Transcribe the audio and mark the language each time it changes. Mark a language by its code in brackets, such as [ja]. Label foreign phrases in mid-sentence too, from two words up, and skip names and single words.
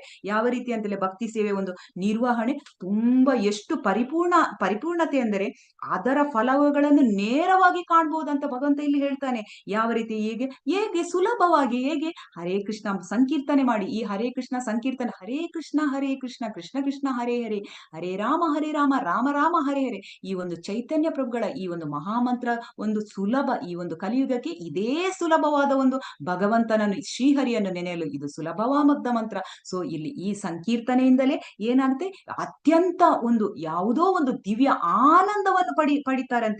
[kn] ಯಾವ ರೀತಿ ಅಂತಲೇ, ಭಕ್ತಿ ಸೇವೆ ಒಂದು ನಿರ್ವಹಣೆ ತುಂಬಾ ಎಷ್ಟು ಪರಿಪೂರ್ಣತೆ ಅಂದರೆ ಅದರ ಫಲಗಳನ್ನು ನೇರವಾಗಿ ಕಾಣಬಹುದಂತ ಭಗವಂತ ಇಲ್ಲಿ ಹೇಳ್ತಾನೆ. ಯಾವ ರೀತಿ? ಹೇಗೆ ಸುಲಭವಾಗಿ, ಹೇಗೆ? ಹರೇ ಕೃಷ್ಣ ಸಂಕೀರ್ತನೆ ಮಾಡಿ. ಈ ಹರೇ ಕೃಷ್ಣ ಸಂಕೀರ್ತನೆ, ಹರೇ ಕೃಷ್ಣ ಕೃಷ್ಣ ಕೃಷ್ಣ ಹರೇ ಹರೇ, ಹರೇ ರಾಮ ರಾಮ ರಾಮ ಹರೇ ಹರೇ, ಈ ಒಂದು ಚೈತನ್ಯ ಪ್ರಭುಗಳ ಈ ಒಂದು ಮಹಾಮಂತ್ರ ಒಂದು ಸುಲಭ. ಈ ಒಂದು ಕಲಿಯುಗಕ್ಕೆ ಇದೇ ಸುಲಭವಾದ ಒಂದು ಭಗವಂತನನ್ನು, ಶ್ರೀಹರಿಯನ್ನು ನೆನೆಯಲು ಇದು ಸುಲಭವಾದ ಮಂತ್ರ. ಸೊ ಇಲ್ಲಿ ಈ ಸಂಕೀರ್ತನೆಯಿಂದಲೇ ಏನಾಗುತ್ತೆ? ಅತ್ಯಂತ ಒಂದು ಯಾವುದೋ ಒಂದು ದಿವ್ಯ ಆನಂದವನ್ನು ಪಡಿತಾರಂತೆ.